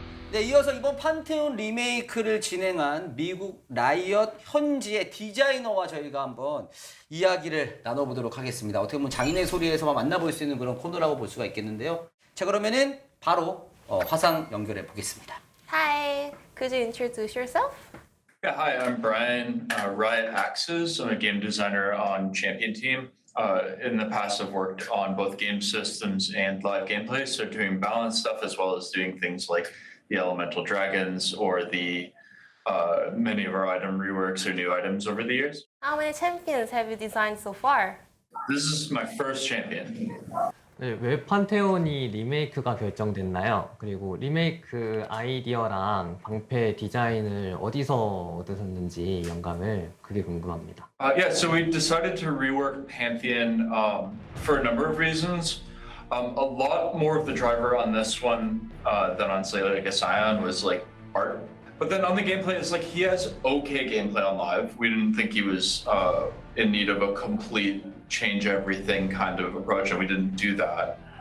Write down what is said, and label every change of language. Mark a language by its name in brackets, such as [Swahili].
[Korean] 네, 이어서 이번 판테온 리메이크를 진행한 미국 라이엇 현지의 디자이너와 저희가 한번 이야기를 나눠보도록 하겠습니다. 어떻게 보면 장인의 소리에서만 만나볼 수 있는 그런 코너라고 볼 수가 있겠는데요. 자, 그러면은 바로 화상 연결해 보겠습니다. [English] Hi, could you introduce yourself? Yeah, hi, I'm Brian Riot Axes. I'm a game designer on Champion Team. In the past, I've worked on both game systems and live gameplay, so doing balance stuff as well as doing things like the Elemental Dragons or the many of our item reworks or new items over the years. How many champions have you designed so far? This is my first champion. [Korean] 네, 왜 판테온이 리메이크가 결정됐나요? 그리고 리메이크 아이디어랑 방패 디자인을 어디서 얻으셨는지 영감을 그게 궁금합니다. [English] Yeah, so we decided to rework Pantheon for a number of reasons. A lot more of the driver on this one than on, say, like a Scion was like art. But then on the gameplay, it's like he has okay gameplay on live. We didn't think he was in need of a complete change everything kind of approach, and we didn't do that.